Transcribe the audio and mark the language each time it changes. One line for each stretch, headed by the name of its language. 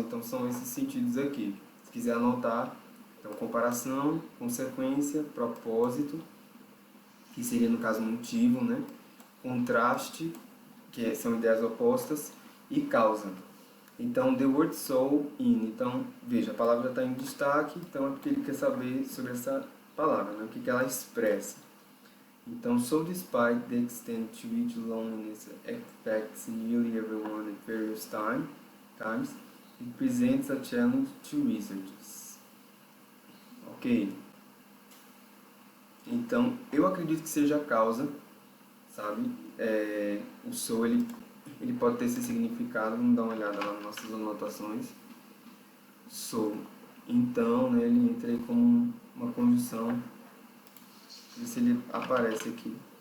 Portuguese: Então, são esses sentidos aqui. Se quiser anotar, então, comparação, consequência, propósito, que seria, no caso, motivo, né? Contraste, que são ideias opostas, e causa. Então,
English: the word so in.
Portuguese: Então, veja, a palavra está em destaque, então é porque ele quer saber sobre essa palavra, né? O que ela expressa. Então,
English: so despite the extent to which loneliness affects nearly everyone at various times, it presents a challenge to researchers. Ok?
Portuguese: Então, eu acredito que seja a causa, sabe? O so, ele pode ter esse significado, vamos dar uma olhada lá nas nossas anotações. So, então, né, ele entra aí como uma conjunção, ver se ele aparece aqui.